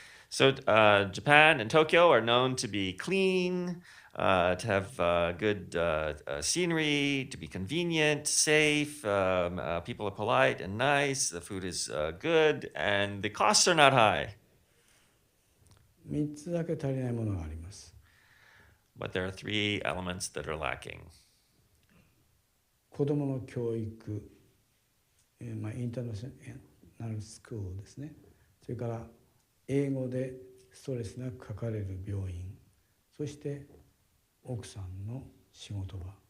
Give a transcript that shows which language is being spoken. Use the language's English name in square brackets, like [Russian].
[English] So Japan and Tokyo are known to be clean, to have good scenery, to be convenient, safe, people are polite and nice, the food is good, and the costs are not high. [Japanese] 3つだけ足りないものがあります。 [English] But there are three elements that are lacking. [Japanese] 子どもの教育、インターナショナルスクールですね。それから英語でストレスなくかかれる病院、そして奥さんの仕事場。